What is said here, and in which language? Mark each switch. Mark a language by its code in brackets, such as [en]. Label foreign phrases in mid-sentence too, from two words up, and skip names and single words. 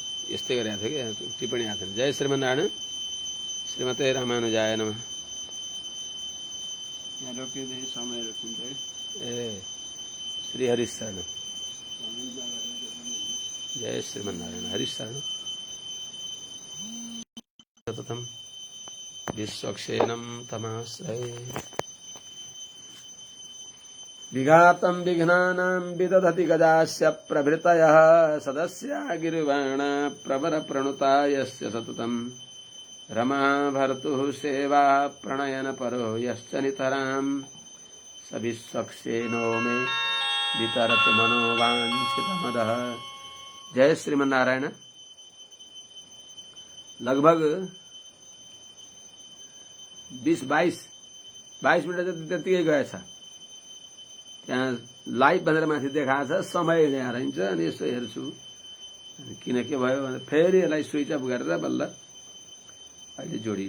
[ne] यस्तै गरेको थियो कि टिप्पणी आएको थियो। [sa] जय श्रीमन्नारायण। श्रीमते रामानुजाय नमः। [ne] यहाँ रोकिँदै समय रोकिन्छ है। [sa] ए श्री हरिशरण। जय श्रीमन्नारायण। हरिशरण सततम विश्वक्षेणं तमाश्रये। विघातं विघ्नानां विदधति गजास्य प्रभृतयः सदस्या गिरिवाणा प्रवरप्रणुता यस्य सततं रमा भर्तुः सेवा प्रणयनपरो यश्च नितरां स विश्वक्षेणो मे वितरतु मनोवाञ्छितमदः। जय श्रीमन्नारायण। [ne] लगभग 20-22 मिनट जति त्यतिकै गएछ। त्यहाँ लाइभ भनेर माथि देखाएको छ, समय यहाँ रहन्छ। अनि यसो हेर्छु किन के भयो भने फेरि यसलाई [en] switch off [ne] गरेर बल्ल अहिले जोडियो।